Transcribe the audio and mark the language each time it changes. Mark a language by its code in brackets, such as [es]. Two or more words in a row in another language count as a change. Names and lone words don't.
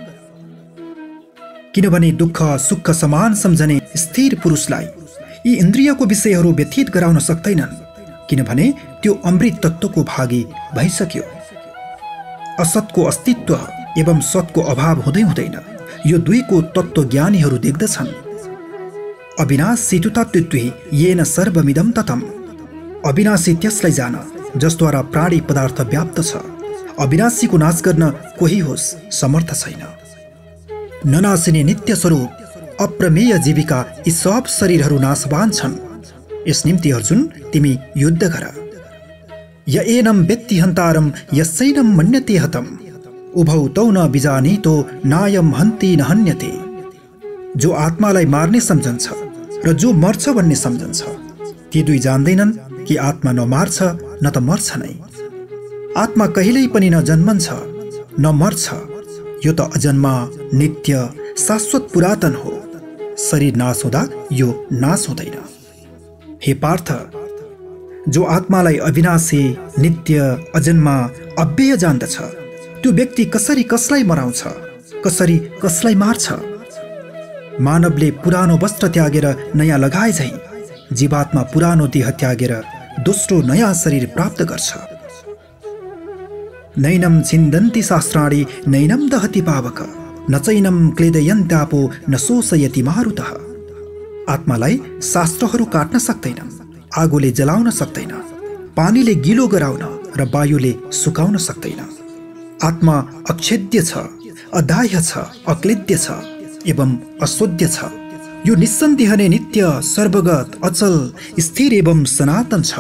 [ne] किनभने दुःख सुख समान सम्झने स्थिर पुरुषलाई यी इन्द्रियको विषयहरू व्यथित गराउन सक्दैनन्, किनभने त्यो अमृत तत्त्वको भागी भइसक्यो। असतको अस्तित्व एवं सतको अभाव हुँदै हुँदैन यो दुईको तत्त्व ज्ञानीहरू देख्दछन्। [sa] अविनाशी तत्त्वि येन सर्वमिदं ततम्। [ne] अविनाशी त्यसलाई जान जसद्वारा प्राणी पदार्थ व्याप्त छ। अविनाशीको नाश गर्न कोही होस् समर्थ छैन। ननासिने नित्य स्वरूप अप्रमेय जीविका यी सब शरीरहरू नाशवान छन्। यस निम्ति अर्जुन तिमी युद्ध गर। [sa] य एनं वेत्ति हन्तारं यस्यैनं मन्यते हतम् उभौ तौ न बिजानीतो नायं हन्ति न हन्यते। [ne] जो आत्मालाई मार्ने सम्झन्छ र जो मर्छ भन्ने सम्झन्छ, ती दुई जान्दैनन् कि आत्मा न मार्छ न त मर्छ नै। आत्मा कहिल्यै पनि न जन्मन्छ न मर्छ, यो त अजन्मा नित्य शाश्वत पुरातन हो। शरीर नाश हुँदा यो नाश हुँदैन। हे पार्थ, जो आत्मालाई अविनाशी, नित्य, अजन्मा, अव्यय जान्दछ, त्यो व्यक्ति कसरी कसलाई मराउँछ, कसरी कसलाई मार्छ? मानवले पुरानो वस्त्र त्यागेर नयाँ लगाए झैं जीवात्मा पुरानो देह त्यागेर दोस्रो नयाँ शरीर प्राप्त गर्छ। [sa] नैनम छिन्दन्ति शास्त्राणि नैनम दहति पावक न चैनम क्लेदयन्त्यापो न शोषयति मारुतः। [ne] आत्मालाई शास्त्रहरू काट्न सक्दैन, आगोले जलाउन सक्दैन, पानीले गिलो गराउन र वायुले सुकाउन सक्दैन। आत्मा अक्षेद्य छ, अदाह्य छ, अक्लिद्य छ एवं अशोध्य छ। यो निस्सन्देह नै नित्य, सर्वगत, अचल, स्थिर एवं सनातन छ।